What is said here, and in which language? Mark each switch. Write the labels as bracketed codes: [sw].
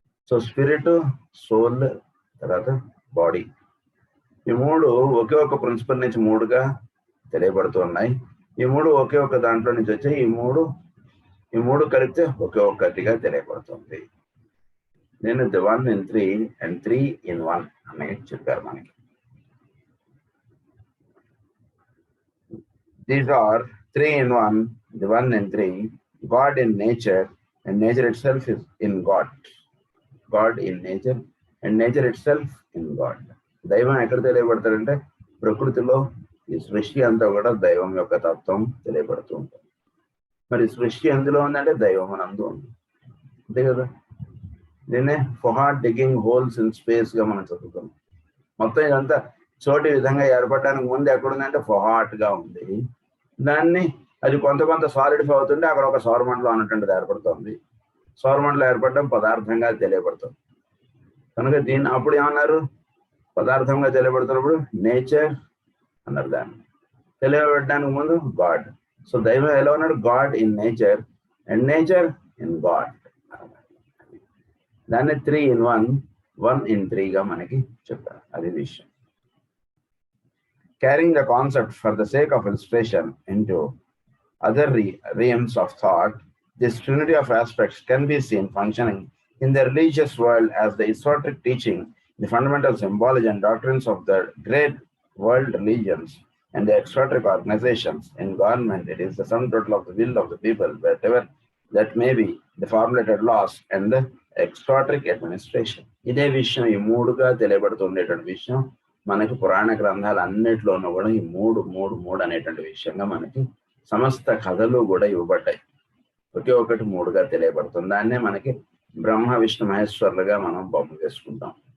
[te] So spirit, soul, తర్వాత body, ఈ మూడు ఒకే ఒక ప్రిన్సిపల్ నుంచి మూడుగా తెలియబడుతున్నాయి. ఈ మూడు ఒకే ఒక దాంట్లో నుంచి వచ్చాయి. ఈ మూడు కలిపితే ఒకే ఒక్కటిగా తెలియబడుతుంది. నేను ది [en] 1 in 3 and 3 in 1 [te] అనేది చెప్పారు మనకి. [en] These are 3 in 1, the 1 in 3, God in nature and nature itself is in God. God in nature and nature itself in God. [te] దైవం ఎక్కడ తెలియబడతాడంటే ప్రకృతిలో ఈ సృష్టి అంతా కూడా దైవం యొక్క తత్వం తెలియబడుతూ ఉంటుంది. మరి సృష్టి ఎందులో ఉందంటే దైవం నందు ఉంది, అంతే కదా. దీన్నే ఫహాట్ [en] digging holes in space [te] గా మనం చదువుతాం. మొత్తం ఇదంతా చోటి విధంగా ఏర్పడడానికి ముందు ఎక్కడుందంటే ఫహాట్ గా ఉంది. దాన్ని అది కొంత సాలిడిఫై అవుతుంటే అక్కడ ఒక సౌరమండలం అన్నటువంటిది ఏర్పడుతుంది. సౌరమండలం ఏర్పడడం పదార్థంగా తెలియబడుతుంది. కనుక దీన్ని అప్పుడు ఏమన్నారు, పదార్థంగా తెలియబడుతున్నప్పుడు నేచర్ అన్నారు. దాన్ని తెలియబడడానికి ముందు గాడ్. సో దైవం ఎలా ఉన్నాడు, [en] God in nature and nature in God. [te] దాన్ని [en] 3 in 1, 1 in 3 [te] గా మనకి చెప్పారు. అది విషయం. [en] Carrying the concept for the sake of illustration into other realms of thought, this trinity of aspects can be seen functioning in the religious world as the esoteric teaching, the fundamental symbology and doctrines of the great world religions and the exoteric organizations. In government, it is the sum total of the will of the people, whatever that may be, the formulated laws and the ఎక్స్ట్రాట్రిక్ administration. [te] ఇదే విషయం ఈ మూడుగా తెలియబడుతుండేటువంటి విషయం మనకి పురాణ గ్రంథాలు అన్నిట్లోనూ కూడా ఈ మూడు మూడు మూడు అనేటువంటి విషయంగా మనకి సమస్త కథలు కూడా ఇవ్వబడ్డాయి. ఒకే ఒకటి మూడుగా తెలియబడుతుంది. దాన్నే మనకి బ్రహ్మ విష్ణు మహేశ్వరులుగా మనం బొమ్మ చేసుకుంటాం.